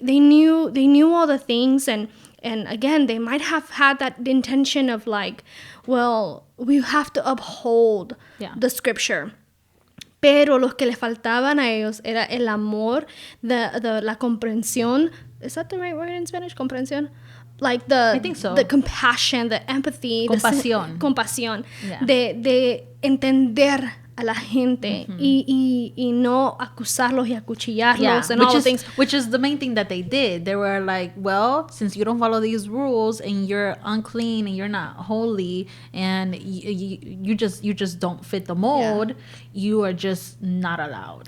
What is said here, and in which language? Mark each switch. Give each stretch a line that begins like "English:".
English: They knew all the things, and again, they might have had that intention of like, well, we have to uphold the scripture.
Spanish: Pero lo que les faltaban a ellos era el amor, la comprensión.
English: Is that the right word in Spanish? Comprensión? Like I think so. The compassion, the empathy. Compasión. Yeah.
Spanish: De entender a la gente y no acusarlos y acuchillarlos
English: and all the things. Which is the main thing that they did. They were like, well, since you don't follow these rules and you're unclean and you're not holy and you just don't fit the mold, you are just not allowed.